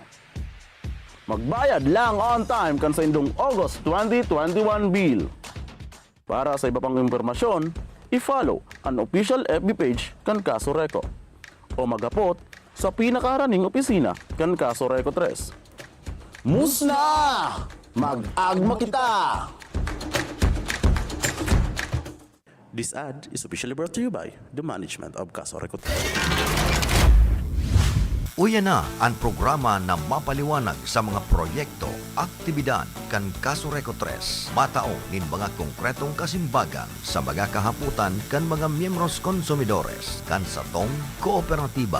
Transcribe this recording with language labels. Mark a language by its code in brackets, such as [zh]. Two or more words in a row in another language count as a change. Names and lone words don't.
[bik] Magbayad lang [en] on time [bik] kan sa indong August 2021 bill. Para sa iba pang impormasyon, i-follow ang [en] official FB page [bik] kan Kaso Reco o magapot sa pinakaraning opisina kan Kaso Reco 3. Musna! Mag-agma kita! [en] This ad is officially brought to you by the management of Kaso Reco 3. [bik] Uya na ang programa na mapaliwanag sa mga proyekto, aktibidad kan Kaso Reco 3. Matao nin mga konkretong kasimbagan sa mga kahaputan kan mga miyembros konsumidores kan sa tong kooperatiba.